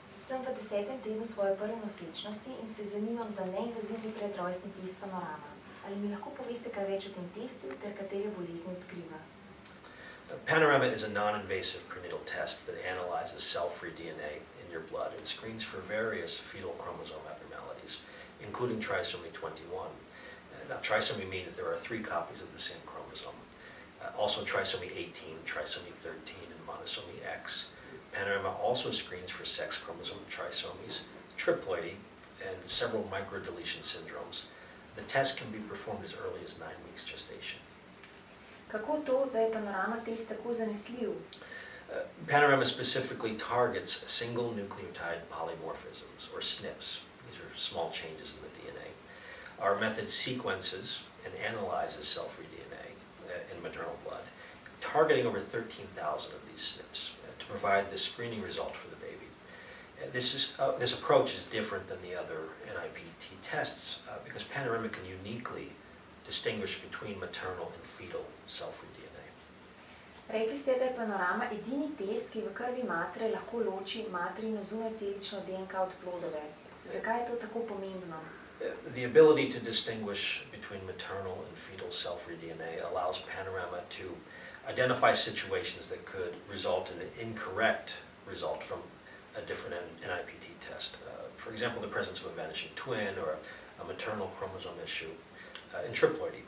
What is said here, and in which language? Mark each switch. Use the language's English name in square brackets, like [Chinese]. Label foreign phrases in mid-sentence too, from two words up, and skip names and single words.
[Slovenian] Sem v 10. tednu svoje prve nosečnosti in se zanimam za neinvazivni predrojstni test Panorama. Ali mi lahko poveste kaj več o tem testu ter katere bolezni odkriva? [English] Panorama is a non-invasive prenatal test that analyzes cell-free DNA in your blood and screens for various fetal chromosome abnormalities, including trisomy 21. Now, trisomy means there are 3 copies of the same chromosome. Also trisomy 18, trisomy 13, and monosomy X. Panorama also screens for sex chromosome trisomies, triploidy, and several microdeletion syndromes. The test can be performed as early as 9 weeks gestation. [Slovenian] Kako to, da je Panorama test tako zanesljiv? [English] Panorama specifically targets single nucleotide polymorphisms, or SNPs. These are small changes in the DNA. Our method sequences and analyzes cell-free DNA in maternal blood, targeting over 13,000 of these SNPs to provide the screening result for the baby. This approach is different than the other NIPT tests because Panorama can uniquely distinguish between maternal and fetal cell-free DNA. [Slovenian] Rekli ste, da je Panorama edini test, ki v krvi matere lahko loči materino zunajcelično DNK od plodove. Zakaj je to tako pomembno? [English] The ability to distinguish between maternal and fetal cell-free DNA allows Panorama to identify situations that could result in an incorrect result from a different NIPT test. For example, the presence of a vanishing twin or a maternal chromosome issue in triploidy.